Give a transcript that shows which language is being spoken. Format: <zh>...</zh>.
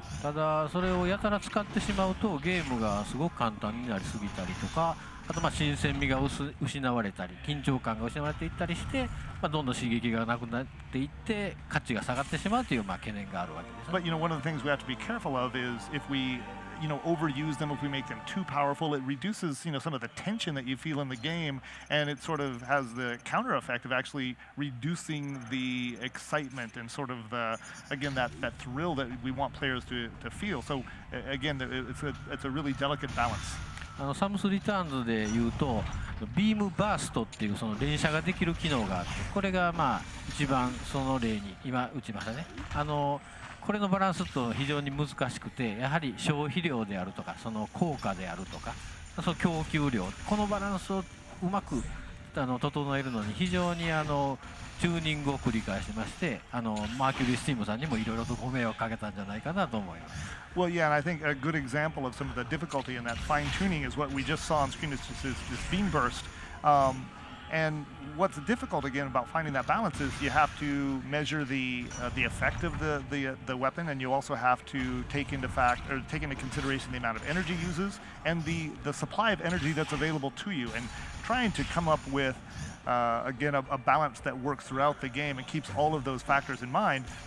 <ja>ただそれをやたら使ってしまうとゲームがすごく簡単になりすぎたりとか、あとまあ新鮮味が失われたり緊張感が失われていったりして、まあどんどん刺激がなくなっていって価値が下がってしまうというまあ懸念があるわけです。</ja> <en>But one of the things we have to be careful of is if we overuse them, if we make them too powerful, it reduces some of the tension that you feel in the game, and it sort of has the counter effect of actually reducing the excitement and sort of that thrill that we want players to feel. So again, it's a really delicate balance.</en> <ja>サムスリターンズでいうとビームバーストっていうその連射ができる機能があって、これがまあ一番その例に今打ちましたね。これのバランスと非常に難しくて、やはり消費量であるとかその効果であるとかその供給量、このバランスをうまく整えるのに非常にチューニングを繰り返しまして、マーキュリースティームさんにもいろいろとご迷惑かけたんじゃないかなと思います。</ja> <en>Well, yeah, and I think a good example of some of the difficulty in that fine tuning is what we just saw on screen. This beam burst. And what's difficult again about finding that balance is you have to measure the effect of the weapon, and you also have to take into consideration the amount of energy uses and the supply of energy that's available to you, and trying to come up with again a balance that works throughout the game and keeps all of those factors in mind.</en>